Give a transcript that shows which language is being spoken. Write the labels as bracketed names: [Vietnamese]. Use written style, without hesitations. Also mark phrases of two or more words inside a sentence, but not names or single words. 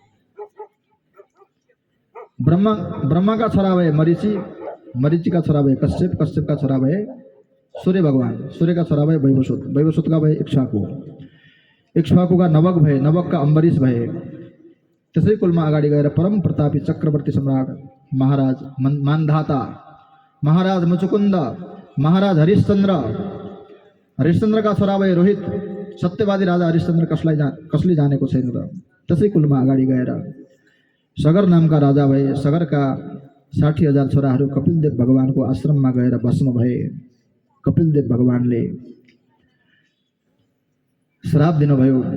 [Nepali] ब्रह्माका छोरा भए मरीचि, मरीचिका छोरा भए कश्यप, कश्यपका छोरा भए सूर्य भगवान, सूर्यका छोरा भए वैवस्वत, वैवस्वतका भए इक्ष्वाकु, इक्ष्वाकुका नवक भए, नवकका अम्बरीश भए। त्यसै कुलमा अगाडि गएर परम प्रतापी चक्रवर्ती सम्राट महाराज मान्धाता, महाराज मुचुकुन्द, महाराज हरिश्चन्द्र, हरिश्चन्द्रका छोरा भए रोहित। सत्यवादी राजा हरिश्चन्द्र कसले जानेको छैन र। त्यसै कुलमा अगाडि गएर सगर नामका राजा भए। सगरका 60,000 छोराहरू कपिलदेव भगवानको आश्रममा गएर भस्म भए। कपिलदेव भगवानले श्राप दिनुभयो।